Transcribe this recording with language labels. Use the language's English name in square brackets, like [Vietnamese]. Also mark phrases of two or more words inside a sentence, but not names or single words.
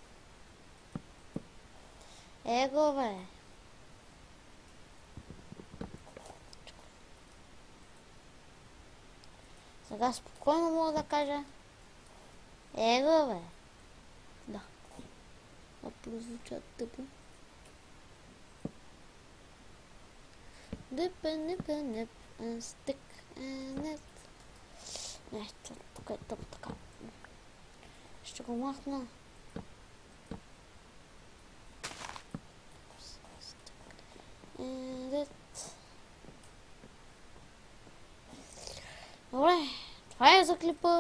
[Bulgarian] Его, бе. Сега спокойно мога да кажа. Его, бе. Да. А прозвучат тъпо. [English] Dip and stick and it. [Bulgarian] Не, тук е тъпо така. Ще го махна. Добре, това е за клипа.